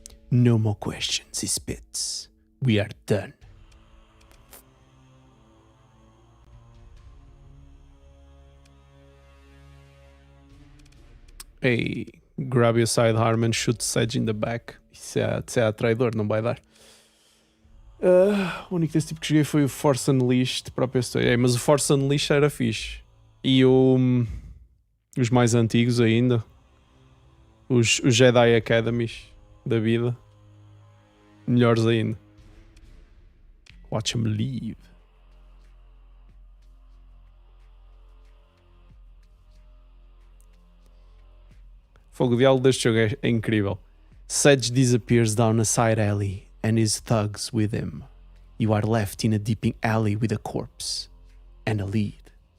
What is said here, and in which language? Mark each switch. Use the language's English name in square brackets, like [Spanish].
[English] No more questions, he spits. We are done. Hey, grab your sidearm and shoot Sedge in the back. [Portuguese] Isso é traidor, não vai dar. O único desse tipo que joguei foi o Force Unleashed para a PS2. Mas o Force Unleashed era fixe. E os mais antigos ainda. Os Jedi Academies da vida. Melhores ainda. [English] Watch him leave. [Portuguese] Fogo, o diálogo deste jogo é incrível. [English] Sedge disappears down a side alley and his thugs with him. You are left in a deep alley with a corpse and a lead.